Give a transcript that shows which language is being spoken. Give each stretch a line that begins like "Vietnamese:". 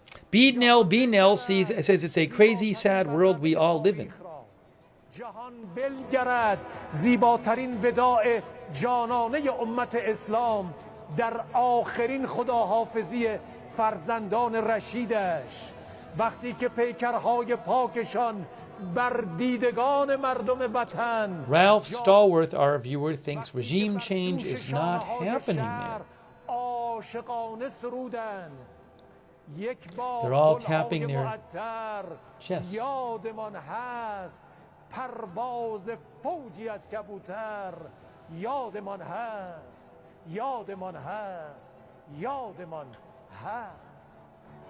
English: B-Nell says it's a crazy, sad world we all live in.
Persian: جهان بلگرد زیباترین وداع جانانه امت اسلام در آخرین خداحافظی فرزندان رشیدش، وقتی که پیکرهای پاکشان بر دیدگان مردم وطن.
English: Ralph Stallworth, our viewer, thinks regime change is not happening there.
Persian: عاشقانه سرودن. یک
English: They're all tapping their chests.
Persian: یادمان هست پرواز فوجی از کبوتر. یادمان هست، یادمان هست، یادمان هست.